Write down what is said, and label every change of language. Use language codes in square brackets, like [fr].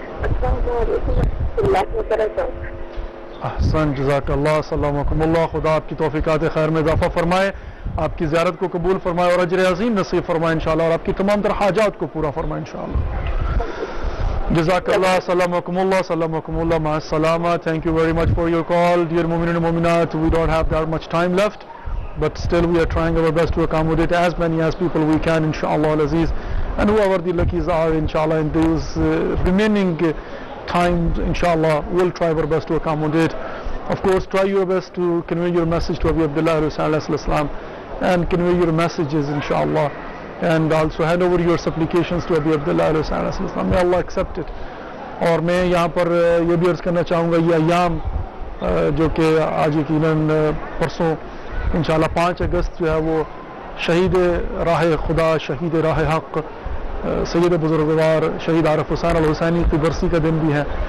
[ar] السلام علیکم ورحمۃ اللہ وبرکاتہ. احسن. جزاک اللہ. السلام علیکم. [ur] اللہ خدا آپ کی توفیقات خیر میں اضافہ فرمائے، آپ کی زیارت کو قبول فرمائے اور اجر عظیم نصیب فرمائے انشاءاللہ، اور آپ کی تمام تر حاجات کو پورا فرمائے انشاءاللہ. [ar] جزاک اللہ. السلام علیکم. اللہ. السلام علیکم. اللہ. مع السلامہ. [en] Thank you very much for your call. Dear Mu'minin and Mu'minat, we don't have that much time left, but still we are trying our best to accommodate as many as people we can inshallah al-aziz, and whoever the luckies are inshallah in those remaining time inshallah we'll try our best to accommodate. Of course, try your best to convey your message to Abu Abdullah alayhi salam and convey your messages inshallah, and also hand over your supplications to Abu Abdullah alayhi salam. May Allah accept it. [ur] اور میں یہاں پر یہ بھی عرض کرنا چاہوں گا، یہ ایام جو کہ آج یقیناً پرسوں انشاءاللہ 5 اگست جو ہے وہ شہید راہ خدا، شہید راہ حق، سید بزرگوار شہید عارف حسین الحسینی کی برسی کا دن بھی ہے.